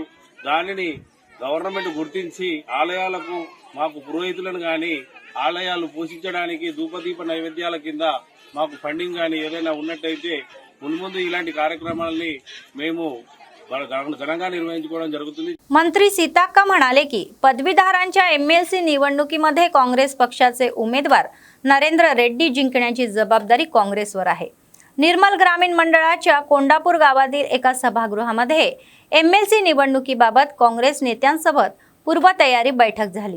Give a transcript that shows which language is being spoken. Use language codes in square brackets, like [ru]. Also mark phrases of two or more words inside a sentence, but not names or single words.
[te] దానిని గవర్నమెంట్ గుర్తించి ఆలయాలకు మాకు పురోహితులను కానీ ఆలయాలు పోషించడానికి ధూపదీప నైవేద్యాల కింద మాకు ఫండింగ్ కానీ ఏదైనా ఉన్నట్టయితే మున్ముందు ఇలాంటి కార్యక్రమాలని మేము ఘనంగా నిర్వహించుకోవడం జరుగుతుంది. [mr] मंत्री सीताक्का म्हणाले की पदवीधरांच्या MLC निवडणुकीमध्ये काँग्रेस पक्षाचे उमेदवार नरेंद्र रेड्डी जिंकण्याची जबाबदारी काँग्रेसवर आहे. निर्मल ग्रामीण मंडळाच्या कोंडापूर गावातील एका सभागृहामध्ये MLC निवडणुकीबाबत काँग्रेस नेत्यांसोबत पूर्वतयारी बैठक झाली.